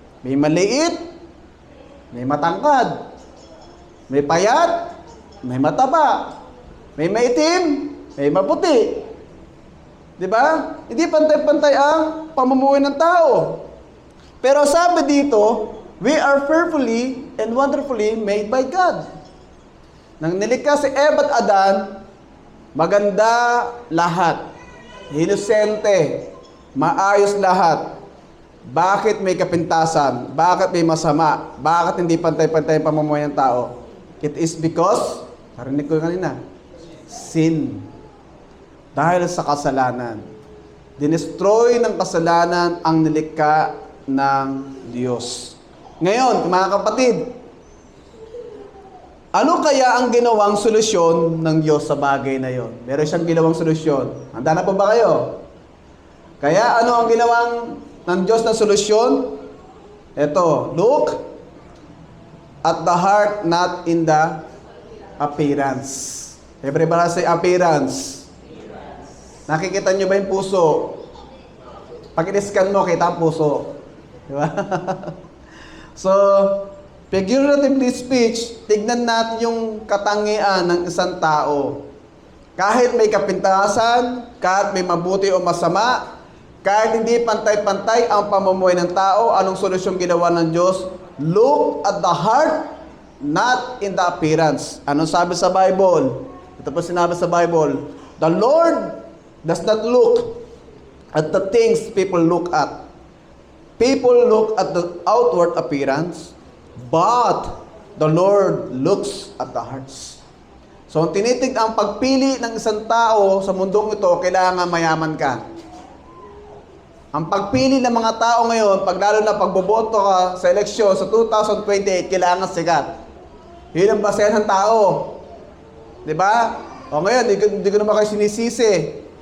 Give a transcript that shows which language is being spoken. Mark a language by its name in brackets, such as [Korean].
[Filipino] May maliit, may matangkad, may payat, may mataba, may maitim, may maputi. Diba? Hindi pantay-pantay ang pamumuhay ng tao. Pero sabi dito, [English] We are fearfully and wonderfully made by God. [Filipino] Nang nilikha si Eva at Adan, maganda lahat. Inosente, maayos lahat. Bakit may kapintasan? Bakit may masama? Bakit hindi pantay-pantay ang pamumuhay ng tao? [English] It is because, [Filipino] narinig ko kanina, sin. Dahil sa kasalanan. Dinestroy ng kasalanan ang nilikha ng Diyos. Ngayon, mga kapatid, ano kaya ang ginawang solusyon ng Diyos sa bagay na yon? Meron siyang ginawang solusyon. Handa na po ba kayo? Kaya ano ang ginawang ng Diyos na solusyon? Ito, [English] look at the heart, not in the appearance. Everybody say appearance. [Filipino] Nakikita nyo ba yung puso? Pag in-scan mo, kita ang puso. Di ba? So, [English] figuratively speech, [Filipino] tignan natin yung katangian ng isang tao. Kahit may kapintasan, kahit may mabuti o masama, kahit hindi pantay-pantay ang pamumuhay ng tao, anong solusyon ginawa ng Diyos? [English] Look at the heart, not in the appearance. [Filipino] Anong sabi sa Bible? Ito po sinabi sa Bible. [English] The Lord does not look at the things people look at. People look at the outward appearance, but the Lord looks at the hearts. [Filipino] So, ang pagpili ng isang tao sa mundong ito, kailangan mayaman ka. Ang pagpili ng mga tao ngayon, lalo na pagboboto ka sa eleksyon sa 2028, kailangan sikat. Yun ang basehan ng tao. Di ba? O ngayon, hindi ko naman kayo sinisisi.